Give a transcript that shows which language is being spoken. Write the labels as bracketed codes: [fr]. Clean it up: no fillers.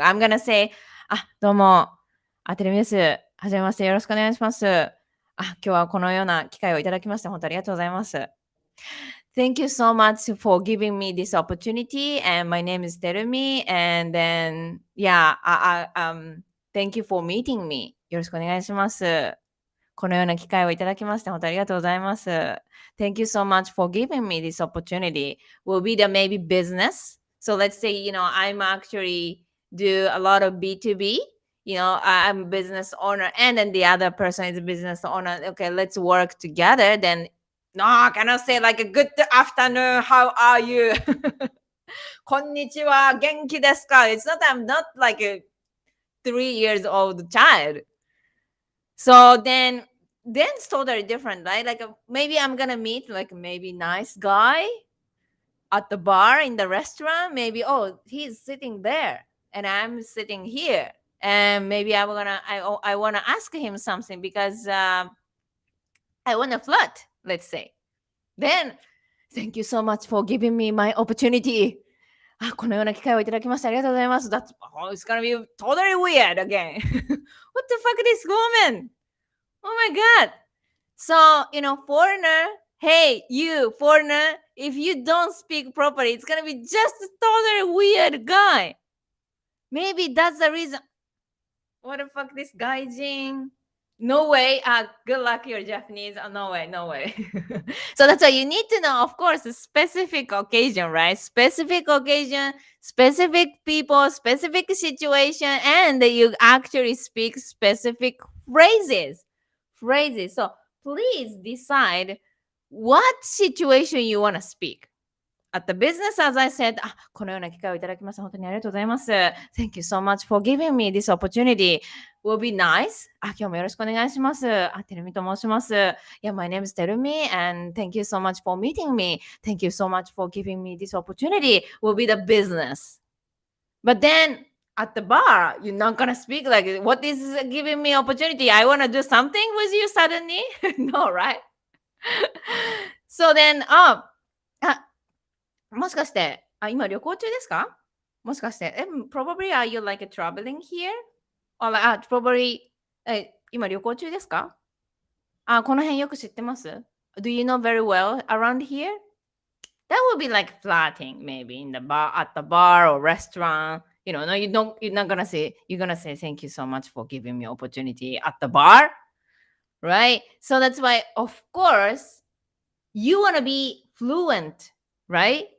[en] I'm gonna say, [ja] どうも、テレビです。はじめまして、よろしくお願いします。今日はこのような機会をいただきまして、本当ありがとうございます。 [en] Thank you so much for giving me this opportunity. And my name is Terumi. And then, yeah, thank you for meeting me. [ja] よろしくお願いします。このような機会をいただきまして、本当ありがとうございます。 [en] Thank you so much for giving me this opportunity. Will be the maybe business. So let's say, I'm actually do a lot of B2B. I'm a business owner and then the other person is a business owner. Okay, let's work together. Then no, I cannot say like a good afternoon, how are you? [ja] Konnichiwa, genki desu ka? [en] It's not, I'm not like a 3 years old child. So then it's totally different, right? Like maybe I'm gonna meet like maybe nice guy at the bar in the restaurant. Maybe he's sitting there and I'm sitting here, and maybe I want to ask him something because I want to flirt. Let's say. Then thank you so much for giving me my opportunity. [ja] このような機会をいただきましてありがとうございます。 [en] It's gonna be totally weird again. What the fuck this woman? Oh my god. So, foreigner, hey, you, foreigner, if you don't speak properly, it's gonna be just a totally weird guy. Maybe that's the reason. What the fuck, this gaijin? No way. Good luck, you're Japanese. No way, no way. So that's why you need to know, of course, a specific occasion, right? Specific occasion, specific people, specific situation, and you actually speak specific phrases. So please decide what situation you want to speak. at the business, as I said, [ja] このような機会をいただきました。本当にありがとうございます。 [en] Thank you so much for giving me this opportunity. Will be nice. [ja] 今日もよろしくお願いします。てるみと申します。 [en] Yeah, my name is Terumi and thank you so much for meeting me. Thank you so much for giving me this opportunity. Will be the business. But then at the bar, you're not gonna speak like, what is giving me opportunity? I wanna do something with you suddenly? No, right? So then, [ja] もしかして、今旅行中ですか？もしかして、 [en] probably are you like traveling here? Or probably, [ja] 今旅行中ですか？この辺よく知ってます？ [en] Do you know very well around here? That would be like flirting, maybe in the bar, at the bar or restaurant. No, you're not gonna say, you're gonna say, thank you so much for giving me opportunity at the bar, right? So that's why, of course, you want to be fluent, right?